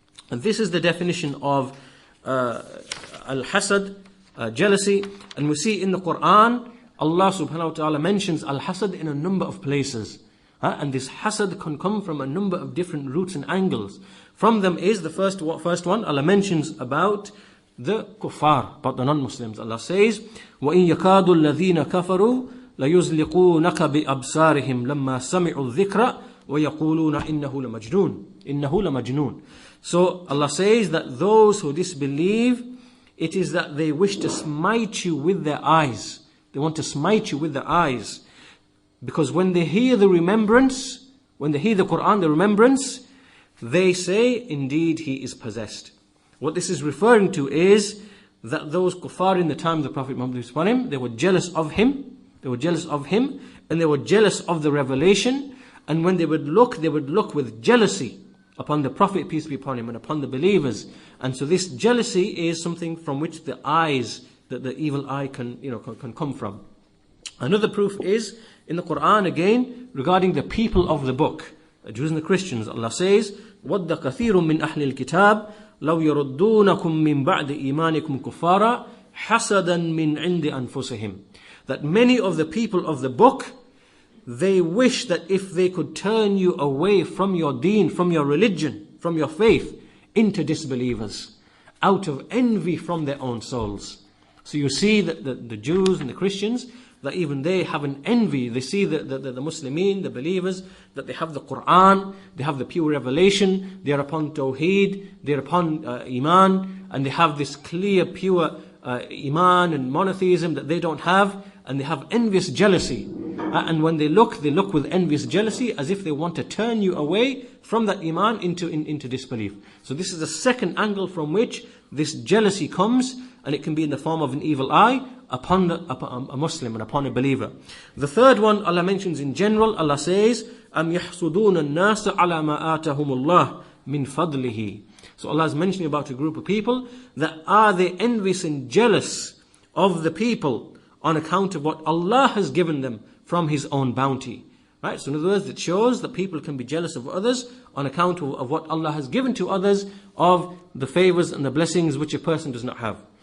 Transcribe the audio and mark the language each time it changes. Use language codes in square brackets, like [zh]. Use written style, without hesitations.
[en] And this is the definition of al-hasad, jealousy. And we see in the Quran, Allah subhanahu wa ta'ala mentions al-hasad in a number of places. And this hasad can come from a number of different roots and angles. From them is the first one, Allah mentions about the kuffar, about the non-Muslims. Allah says, [ar] وَإِن يَكَادُ الَّذِينَ كَفَرُوا لَيُزْلِقُونَكَ بِأَبْصَارِهِمْ لَمَّا سَمِعُوا الذِّكْرَ وَيَقُولُونَ إِنَّهُ لَمَجْنُونَ. [en] So Allah says that those who disbelieve, it is that they wish to smite you with their eyes. They want to smite you with their eyes. Because when they hear the remembrance, when they hear the Quran, the remembrance, they say, indeed, he is possessed. What this is referring to is that those kuffar in the time of the Prophet Muhammad, they were jealous of him. They were jealous of him, and they were jealous of the revelation. And when they would look with jealousy upon the Prophet, peace be upon him, and upon the believers. And so this jealousy is something from which the eyes, that the evil eye can come from. Another proof is in the Quran again regarding the people of the book, the Jews and the Christians. Allah says, [ar] وَدَّ كَثِيرٌ مِّنْ أَهْلِ الْكِتَابِ لَوْ يَرُدُّونَكُم مِّن بَعْدِ إِيمَانِكُمْ كُفَّارًا حَسَدًا مِّنْ عِنْدِ أَنفُسِهِمْ. [en] That many of the people of the book, they wish that if they could turn you away from your deen, from your religion, from your faith, into disbelievers, out of envy from their own souls. So you see that the Jews and the Christians, that even they have an envy. They see the Muslimin, the believers, that they have the Quran, they have the pure revelation, they are upon Tawheed, they are upon Iman, and they have this clear, pure Iman and monotheism that they don't have, and they have envious jealousy. And when they look with envious jealousy as if they want to turn you away from that Iman into disbelief. So this is the second angle from which this jealousy comes, and it can be in the form of an evil eye upon a Muslim and upon a believer. The third one Allah mentions in general. Allah says, [ar] أَمْ يَحْسُدُونَ النَّاسَ عَلَى مَا آتَهُمُ اللَّهُ مِنْ فَضْلِهِ. [en] So Allah is mentioning about a group of people that are they envious and jealous of the people on account of what Allah has given them from His own bounty. Right? So in other words, it shows that people can be jealous of others on account of what Allah has given to others, of the favors and the blessings which a person does not have.